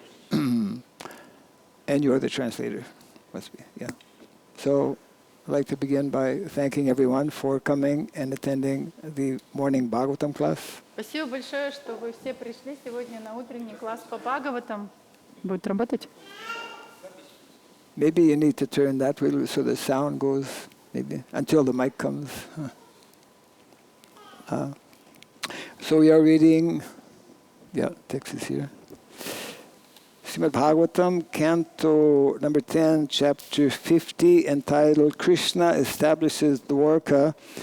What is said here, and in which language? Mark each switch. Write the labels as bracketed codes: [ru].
[en] And you are the translator. Must be, yeah. So I'd like to begin by thanking everyone for coming and attending the morning Bhagavatam class. [ru] Спасибо большое, что вы все пришли сегодня на утренний класс по Бхагаватам. Будет работать? [en] Maybe you need to turn that way so the sound goes, maybe, until the mic comes. So we are reading, text is here. Srimad-bhagavatam, Canto number 10, Chapter 50, entitled Krishna Establishes Dwarka.